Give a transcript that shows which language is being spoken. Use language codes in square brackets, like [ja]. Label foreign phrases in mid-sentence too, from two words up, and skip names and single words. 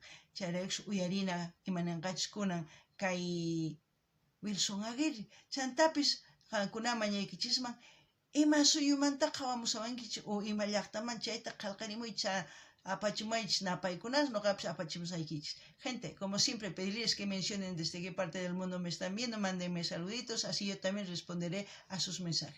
[qu] Chayraykus uyarina imananqachis kunan kay Wilson Aguirre. Chantapis qankunaman yaykichisman ima suyumanta qawamusawankichis o ima llaqtaman chayta qallqarimuycha apachimaychis napaykunas noqapis apachimusaykichis. [es] Gente, como siempre, pedirles que mencionen desde qué parte del mundo me están viendo, mándenme saluditos, así yo también responderé a sus mensajes.